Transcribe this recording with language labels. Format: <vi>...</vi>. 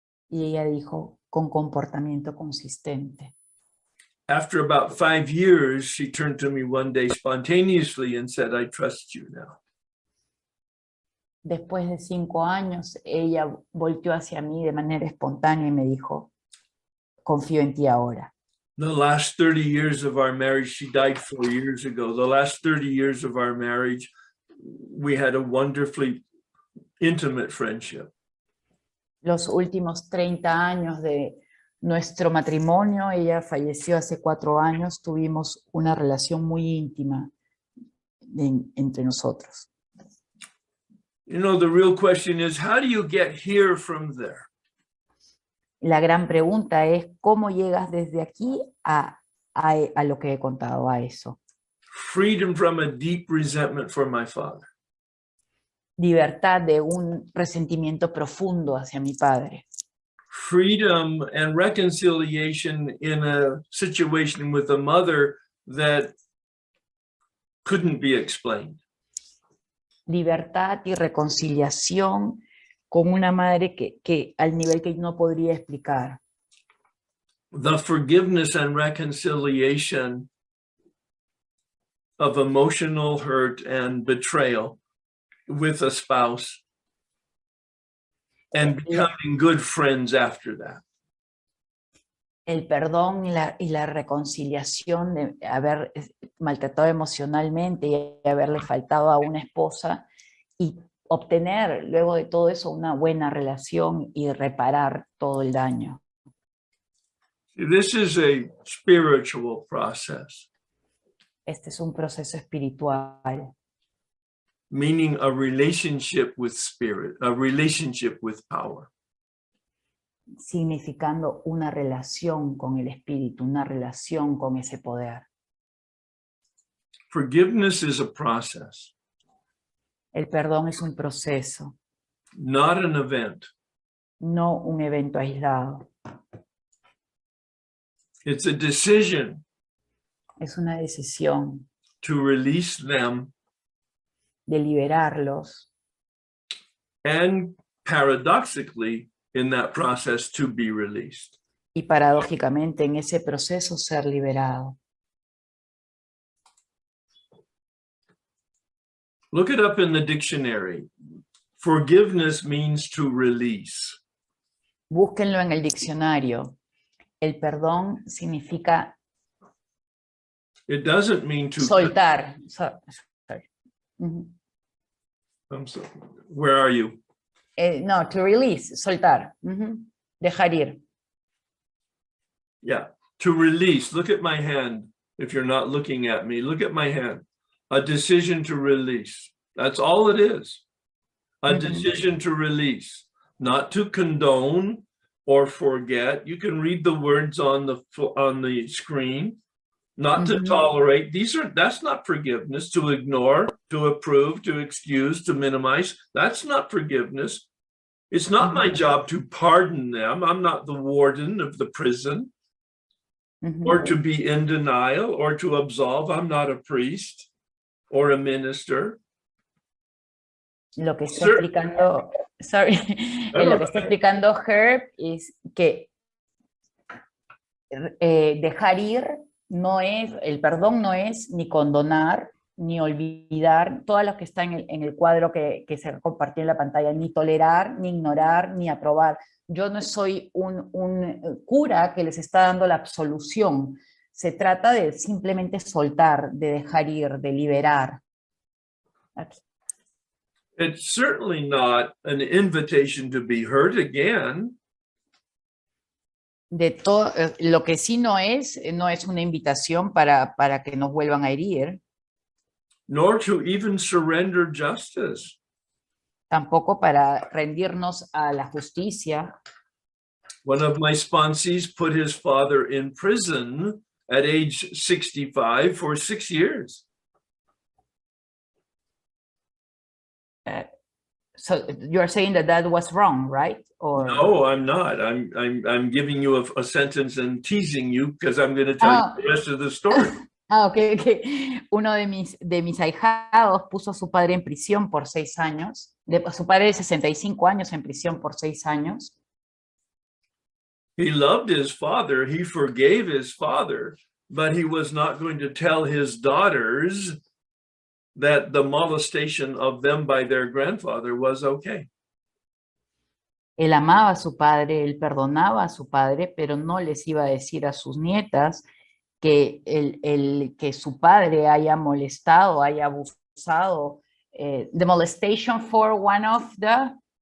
<es>Y ella dijo, con comportamiento consistente.</es> <en>After about 5 years, she turned to me one day spontaneously and said, I trust you now.</en> <es>Después de 5 años, ella volteó hacia mí de manera espontánea y me dijo, confío en ti ahora.</es> <en>The last 30 years of our marriage, she died 4 years ago. The last 30 years of our marriage, we had a wonderfully intimate friendship.</en> <es>Los últimos 30 años de nuestro matrimonio, ella falleció hace 4 años, tuvimos una relación muy íntima entre nosotros.</es> <en>You know, the real question is, how do you get here from there?</en> <es>La gran pregunta es, ¿cómo llegas desde aquí a lo que he contado, a eso?</es> <en>Freedom from a deep resentment for my father.</en> <es>Libertad de un resentimiento profundo hacia mi padre.</es> <en>Freedom and reconciliation in a situation with a mother that couldn't be explained.</en> <es>Libertad y reconciliación con una madre que al nivel que no podría explicar.</es> <en>The forgiveness and reconciliation of emotional hurt and betrayal with a spouse and becoming good friends after that.</en> <es>El perdón y la reconciliación de haber maltratado emocionalmente y haberle faltado a una esposa y obtener luego de todo eso una buena relación y reparar todo el daño.</es> <en>This is a spiritual process.</en> <es>Este es un proceso espiritual.</es> <en>Meaning a relationship with spirit, a relationship with power.</en> <es>Significando una relación con el espíritu, una relación con ese poder.</es> <en>Forgiveness is a process.</en> <es>El perdón es un proceso.</es> <en>Not an event.</en> <es>No un evento aislado.</es> <en>It's a decision.</en> <es>Es una decisión.</es> <en>To release them.</en> <es>De liberarlos.</es> <en>And paradoxically, in that process, to be released.</en> <es>Y paradójicamente en ese proceso ser liberado.</es> <en>Look it up in the dictionary. Forgiveness means to release.</en> <es>Búsquenlo en el diccionario. El perdón significa</es> <en>It doesn't mean to</en> <es>soltar.</es> <en>Sorry. I'm sorry. Where are you?</en> <es>No,</es> <en>to release,</en> <es>soltar. Dejar ir.</es> <en>Yeah, to release. Look at my hand. If you're not looking at me, look at my hand. A decision to release. That's all it is. A decision to release, not to condone or forget. You can read the words on the screen. Not to tolerate. That's not forgiveness. To ignore, to approve, to excuse, to minimize. That's not forgiveness. It's not my job to pardon them. I'm not the warden of the prison. Or to be in denial or to absolve. I'm not a priest or a minister.</en> <es>Lo que está explicando, lo que está explicando Herb es que dejar ir no es, el perdón no es ni condonar, ni olvidar, todo lo que está en el cuadro que se compartió en la pantalla, ni tolerar, ni ignorar, ni aprobar. Yo no soy un cura que les está dando la absolución. Se trata de simplemente soltar, de dejar ir, de liberar. Aquí.</es> <en>It's certainly not an invitation to be hurt again.</en> <es>De todo, lo que sí no es una invitación para que nos vuelvan a herir.</es> <en>Nor to even surrender justice.</en> <es>Tampoco para rendirnos a la justicia.</es> <en>One of my sponsees put his father in prison at age 65 for 6 years. So you're saying that was wrong, right? Or No, I'm not. I'm giving you a sentence and teasing you because I'm going to tell you the rest of the story. Okay.</en> <es>Uno de mis ahijados puso a su padre en prisión por 6 años. Su padre de 65 años en prisión por 6 años.</es> <en>He loved his father. He forgave his father, but he was not going to tell his daughters that the molestation of them by their grandfather was okay.</en> <es>Él amaba a su padre, él perdonaba a su padre, pero no les iba a decir a sus nietas que que su padre haya molestado, haya abusado.</es> <en>The molestation for one of the...</en>